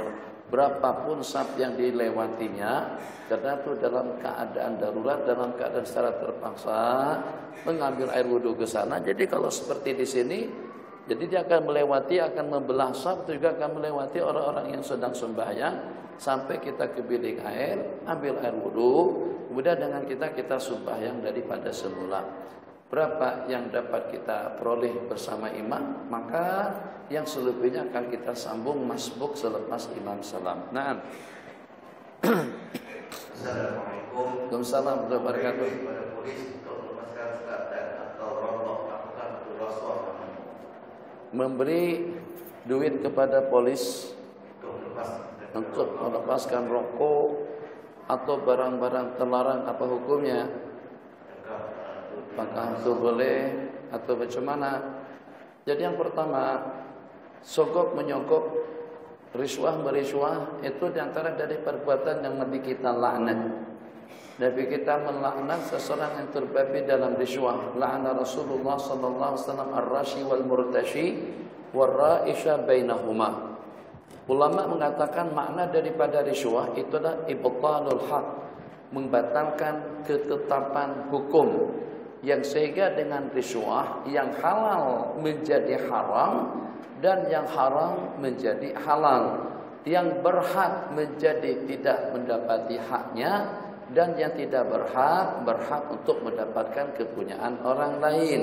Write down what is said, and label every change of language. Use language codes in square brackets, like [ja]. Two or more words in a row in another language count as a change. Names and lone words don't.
[ms] Berapapun shaf yang dilewatinya, karena itu dalam keadaan darurat, dalam keadaan secara terpaksa mengambil air wudhu ke sana. Jadi kalau seperti di sini, jadi dia akan melewati, akan membelah shaf, juga akan melewati orang-orang yang sedang sembahyang sampai kita ke bilik air, ambil air wudhu, kemudian dengan kita sembahyang daripada semula. Berapa yang dapat kita peroleh bersama imam, maka yang selebihnya akan kita sambung masbuk selepas imam salam. Nah. Assalamualaikum [ar] وعليكم السلام ورحمة الله وبركاته. [ms] Kepada polis untuk melepaskan sekatan atau rokok, apakah itu rasuah? Memberi duit kepada polis untuk melepaskan rokok atau barang-barang terlarang, apa hukumnya? Apakah itu boleh atau bagaimana? Jadi yang pertama, sogok menyogok, riswah itu diantara dari perbuatan yang mesti kita laknat. Nabi kita melaknat seseorang yang terbabi dalam riswah. [ar] لعن رسول الله صلى الله عليه وسلم الراشي والمرتشي والرائش بينهما. [ms] Ulama mengatakan makna daripada riswah itu adalah [ar] إبطال الحق, [ms] membatalkan ketetapan hukum. yang sehingga dengan riswah yang halal menjadi haram dan yang haram menjadi halal, yang berhak menjadi tidak mendapati haknya dan yang tidak berhak untuk mendapatkan kepunyaan orang lain.